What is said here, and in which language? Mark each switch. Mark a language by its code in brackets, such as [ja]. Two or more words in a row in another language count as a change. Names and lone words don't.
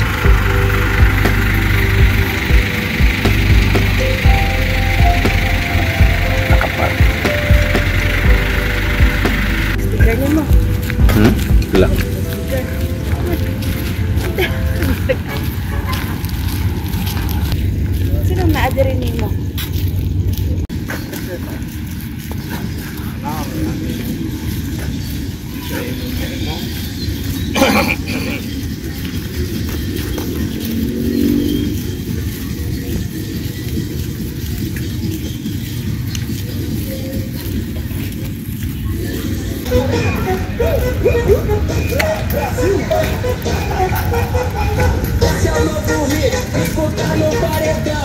[tl] Nakapark. Sticker mo. Wala. Sino na-adrenin mo? [pt] Esse é o novo hit, escuta no paredão.